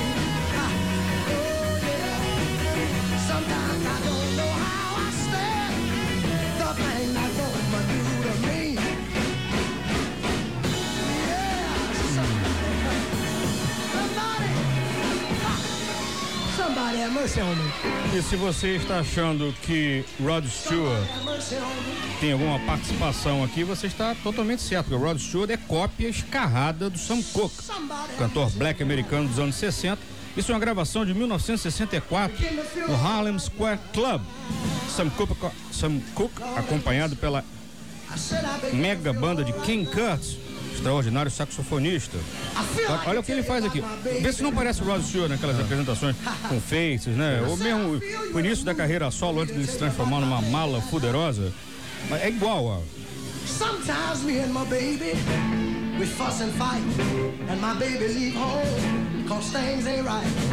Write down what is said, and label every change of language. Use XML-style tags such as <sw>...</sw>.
<en>Oh yeah. Sometimes I don't know how I stand the pain that woman do to me. Yeah, somebody have mercy on me.</en> <pt>E se você está achando que Rod Stewart tem alguma participação aqui, você está totalmente certo, porque Rod Stewart é cópia escarrada do Sam Cooke, cantor black americano dos anos 60. Isso é uma gravação de 1964 no Harlem Square Club. Sam Cooke, acompanhado pela mega banda de King Curtis, extraordinário saxofonista. Olha o que ele faz aqui. Vê se não parece o Rod Stewart naquelas apresentações com faces, né? Ou mesmo o início da carreira solo antes de se transformar numa mala poderosa. Mas é igual, ó.</pt> <en>Sometimes me and my baby, we fuss and fight. And my baby leave home, cause things ain't right.</en>